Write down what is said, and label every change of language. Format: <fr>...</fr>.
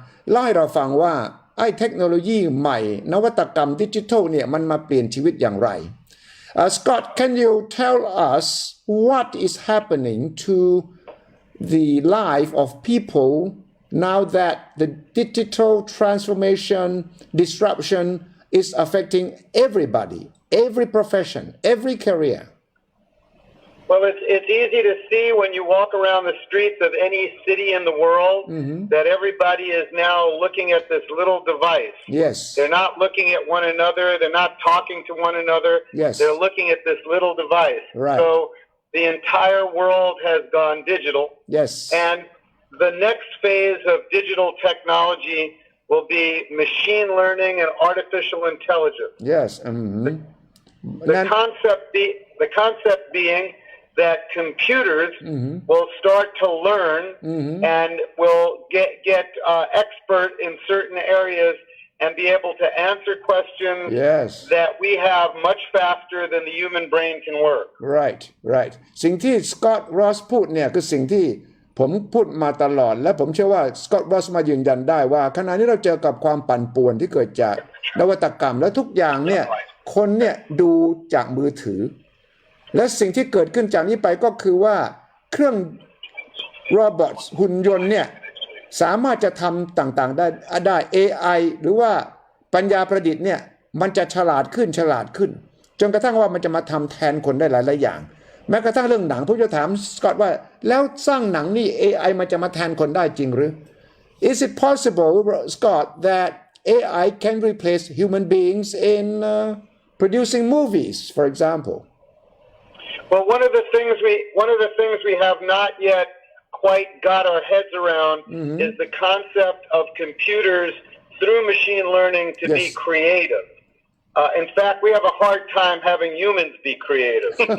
<th>เล่าให้เราฟังว่าไอ้เทคโนโลยีใหม่นวัตกรรมดิจิทัลเนี่ยมันมาเปลี่ยนชีวิตอย่างไร</th> <en>Scott can you tell us what is happening to the life of people now that the digital transformation disruption is affecting everybody every profession every career Well, it's easy to see when you walk around the streets of any city in the world that everybody is now looking at this little device. Yes. They're not looking at one another. They're not talking to one another. Yes. They're looking at this little device. Right. So the entire world has gone digital. Yes. And the next phase of digital technology will be machine learning and artificial intelligence. Yes. The concept being that computers will start to learn and will get expert in certain areas and be able to answer questions that we have much faster than the human brain can work. Right.</en> <th>สิ่งที่สกอตต์รอสพูดเนี่ยคือสิ่งที่ผมพูดมาตลอดและผมเชื่อว่าสกอตต์รอสมายืนยันได้ว่าขณะนี้เราเจอกับความปั่นป่วนที่เกิดจากนวัตกรรมและทุกอย่างเนี่ยคนเนี่ยดูจากมือถือและสิ่งที่เกิดขึ้นจากนี้ไปก็คือว่า เครื่องโรบอทหุ่นยนต์เนี่ยสามารถจะทำต่างๆได้ AI หรือว่าปัญญาประดิษฐ์เนี่ยมันจะฉลาดขึ้นจนกระทั่งว่ามันจะมาทำแทนคนได้หลายๆอย่างแม้กระทั่งเรื่องหนังผมจะถามสกอตว่าแล้วสร้างหนังนี่ AI มันจะมาแทนคนได้จริงหรือ</th> <en>Is it possible Scott that AI can replace human beings in producing movies for example Well, one of the things we have not yet quite got our heads around is the concept of computers through machine learning to be creative. In fact, we have a hard time having humans be creative.</en>